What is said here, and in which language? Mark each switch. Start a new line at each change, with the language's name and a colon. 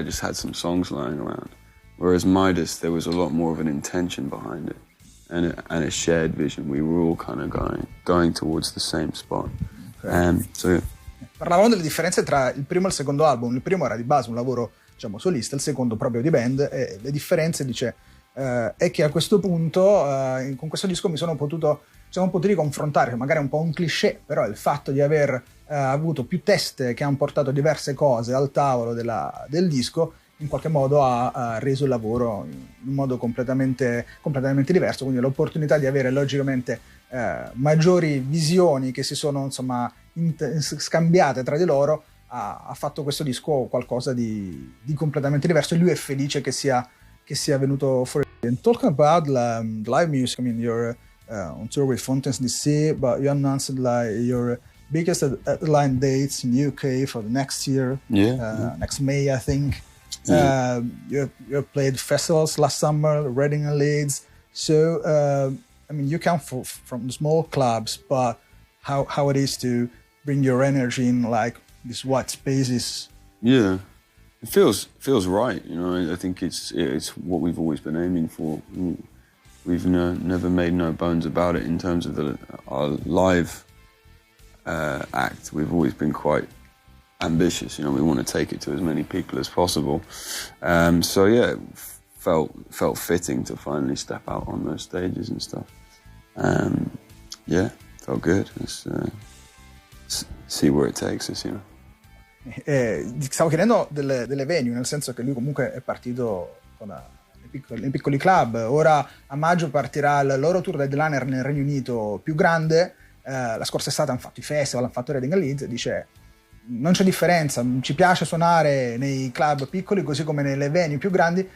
English: I just had some songs lying around. Whereas Midas, there was a lot more of an intention behind it, and a shared vision. We were all kind of going towards the same spot. Okay. So.
Italian: Parlavamo delle differenze tra il primo e il secondo album. Il primo era di base un lavoro, diciamo, solista, il secondo proprio di band, e le differenze, dice, è che a questo punto con questo disco siamo potuti confrontare, magari è un po' un cliché, però il fatto di aver avuto più teste che hanno portato diverse cose al tavolo del disco in qualche modo ha reso il lavoro in un modo completamente diverso, quindi l'opportunità di avere logicamente maggiori visioni che si sono, insomma, scambiate tra di loro ha fatto questo disco qualcosa di completamente diverso, e lui è felice che sia venuto fuori.
English: And talking about live music, I mean, you're on tour with Fountains DC, but you announced like your biggest headline dates in UK for the next year, next May, I think. Yeah. You played festivals last summer, Reading and Leeds. So, I mean, you come from the small clubs, but how it is to bring your energy in like these white spaces? Yeah, it feels right. You know, I think it's what we've always been aiming for. We've never made no bones about it in terms of our live act. We've always been quite ambitious. You know, we want to take it to as many people as possible. So yeah, it felt fitting to finally step out on those stages and stuff. Yeah, felt good. Let's see where it takes us, you know.
Italian: Stavo chiedendo delle venue, nel senso che lui comunque è partito con i piccoli club. Ora a maggio partirà il loro tour headliner nel Regno Unito più grande. La scorsa estate hanno fatto i festival, hanno fatto Reading and Leeds. Dice non c'è differenza, ci piace suonare nei club piccoli così come nelle venue più grandi.